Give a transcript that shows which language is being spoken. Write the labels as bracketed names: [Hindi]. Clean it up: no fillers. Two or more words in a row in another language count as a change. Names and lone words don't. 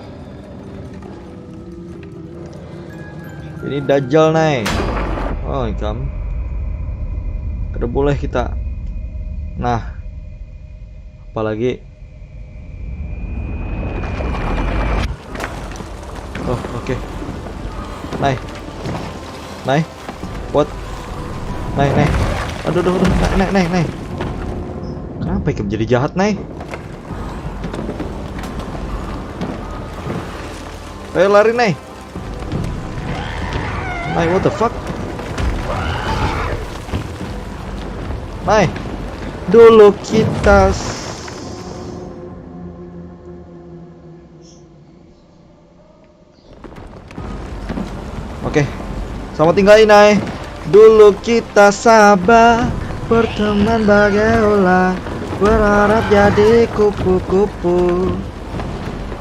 [Indonesian] Ini Dajjal, Nai. Oh, kamu. Tidak boleh kita. Nah. Apalagi. Oh, oke. Nai. What? Nai. Aduh. Nai. Kenapa ikan jadi jahat, Nai? Ayo lari, Nai. Nai, [English] what the fuck? [Indonesian] Nai, dulu kita Oke. Selamat tinggal, Nai. Dulu kita sabar, berteman bagai ular, berharap jadi kupu-kupu.